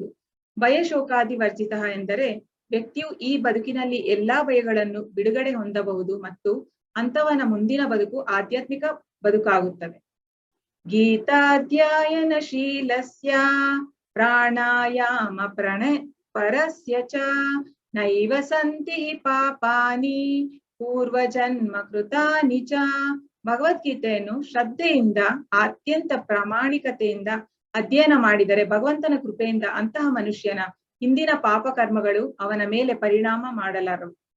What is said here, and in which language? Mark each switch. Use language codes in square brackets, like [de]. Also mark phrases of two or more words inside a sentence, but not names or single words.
[kn] ಭಯಶೋಕಾದಿವರ್ಜಿತ ಎಂದರೆ ವ್ಯಕ್ತಿಯು ಈ ಬದುಕಿನಲ್ಲಿ ಎಲ್ಲಾ ಭಯಗಳನ್ನು ಬಿಡುಗಡೆ ಹೊಂದಬಹುದು ಮತ್ತು ಅಂತವನ ಮುಂದಿನ ಬದುಕು ಆಧ್ಯಾತ್ಮಿಕ ಬದುಕಾಗುತ್ತದೆ. [sa] ಗೀತಾಧ್ಯಾಯನ ಶೀಲಸ್ಯ ಪ್ರಾಣಾಯಾಮ ಪರಸ್ಯ ಚ ನೈವ ಸಂತಿ ಪಾಪಾನಿ ಪೂರ್ವಜನ್ಮ ಕೃತಾನಿ ಚ. [kn] ಭಗವದ್ಗೀತೆಯನ್ನು ಶ್ರದ್ಧೆಯಿಂದ ಅತ್ಯಂತ ಪ್ರಾಮಾಣಿಕತೆಯಿಂದ ಅಧ್ಯಯನ ಮಾಡಿದರೆ ಭಗವಂತನ ಕೃಪೆಯಿಂದ ಅಂತಹ ಮನುಷ್ಯನ ಹಿಂದಿನ ಪಾಪ ಕರ್ಮಗಳು ಅವನ ಮೇಲೆ ಪರಿಣಾಮ ಮಾಡಲಾರವು.